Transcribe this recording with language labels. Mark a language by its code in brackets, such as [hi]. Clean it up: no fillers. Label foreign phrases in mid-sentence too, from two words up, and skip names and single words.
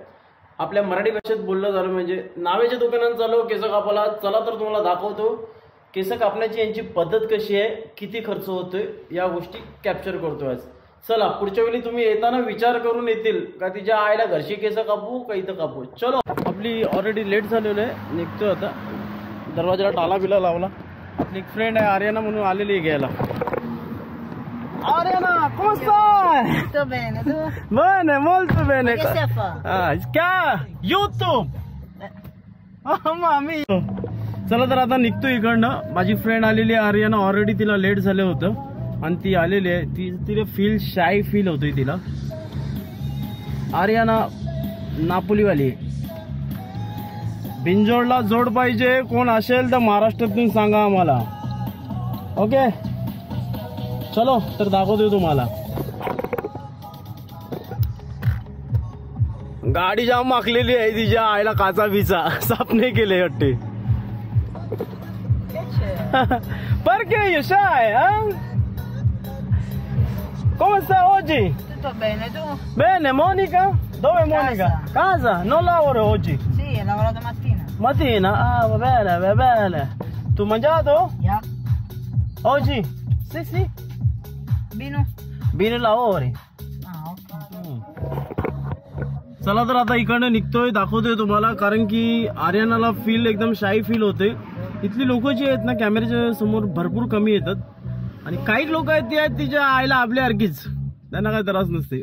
[mr] आपल्या मराठी भाषेत बोललं झालं म्हणजे नावेच्या दुकानात चालू केस कापायला चला तर तुम्हाला दाखवतो केस कापण्याची यांची पद्धत कशी आहे, किती खर्च होतोय, या गोष्टी कॅप्चर करतो आज. चला पुढच्या वेळी तुम्ही येताना विचार करून येतील का तिच्या आईला घरची केस कापू का इथं कापू. चलो आपली [en] already late [mr] झालेलं आहे, निघतोय आता. दरवाजाला टाला बिला लावला. आपली एक फ्रेंड आहे आर्यना म्हणून आलेली आहे घ्यायला. [it] Ariana, come stai? Tutto bene, tu? Bene, molto bene. Che stai a fare? क्या YouTube. mamma mia. [mr] चला तर आता निघतो इकडनं. माझी फ्रेंड आलेली आहे आर्यना. ऑलरेडी तिला लेट झालं होतं आणि ती आलेली आहे. तिला [en] feel shy feel [mr] होतोय तिला. आर्यना नापोलीवाली. बिंजोडला जोड पाहिजे कोण असेल तर महाराष्ट्रातून सांगा आम्हाला. ओके चलो तर दाखवतो तुम्हाला. गाडी जाम माखलेली आहे तिच्या आईला. काचा बिचा साफ नाही केले वाटते. [it] perché io sai come stai oggi? Tutto bene, tu? Bene. Monica? Dove è Monica? Casa? Non lavoro oggi? Sì, ho lavorato mattina. Mattina? Ah, va bene, va bene. Tu mangiato? [en] Yeah. [it] Oggi? Sì, sì. Bino? Bine lavori. Ah, ok. [mr] चला तर आता इकडनं निघतोय, दाखवतोय तुम्हाला. कारण की आर्यनाला फील एकदम शाई फील होते. इथली लोक जी आहेत ना कॅमेऱ्याच्या समोर भरपूर कमी येतात आणि काही लोक आहेत ते आहेत तिच्या आईला आपल्यासारखीच, त्यांना काही त्रास नसते.